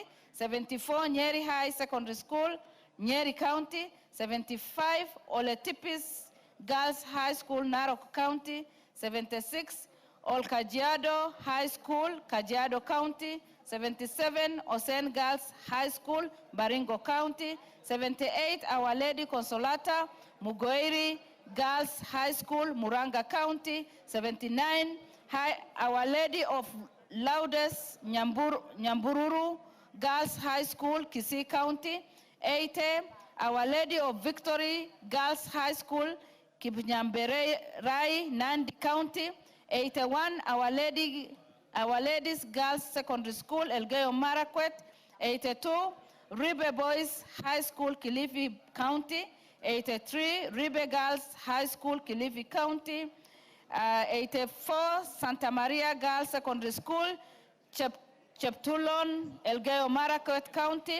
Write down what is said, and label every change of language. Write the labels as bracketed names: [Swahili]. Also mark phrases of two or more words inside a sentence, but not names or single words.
[English] 74, Nyeri High Secondary School, Nyeri County. 75, Oletipis Girls High School, Narok County. 76, Olkajiado High School, Kajiado County. 77, Osen Girls High School, Baringo County. 78, Our Lady Consolata Mugoiri Girls High School, Muranga County. 79, Our Lady of Lourdes Nyambururu Girls High School, Kisii County. 80, Our Lady of Victory Girls High School, Kibnyamberai, Nandi County. 81, Our Ladies Girls Secondary School, Elgeyo Marakwet. 82, Ribe Boys High School, Kilifi County. 83, Ribe Girls High School, Kilifi County. 84, Santa Maria Girls Secondary School, Cheptulon, Elgeyo Marakwet County.